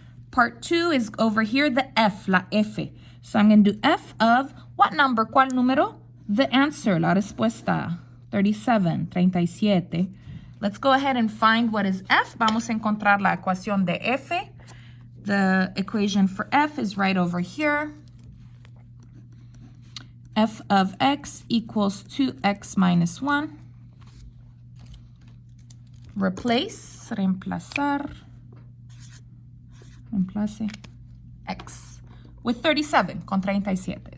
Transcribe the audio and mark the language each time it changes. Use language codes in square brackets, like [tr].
[en] Part 2 is over here, the F, la F. So I'm going to do F of what number? [es] ¿Cuál número? [en] The answer, [es] la respuesta. [en] 37, 37. Let's go ahead and find what is F. [es] Vamos a encontrar la ecuación de F. [en] The equation for F is right over here. F of x equals 2x minus 1. [es] Replace, reemplazar. Reemplace x with 37 con 37.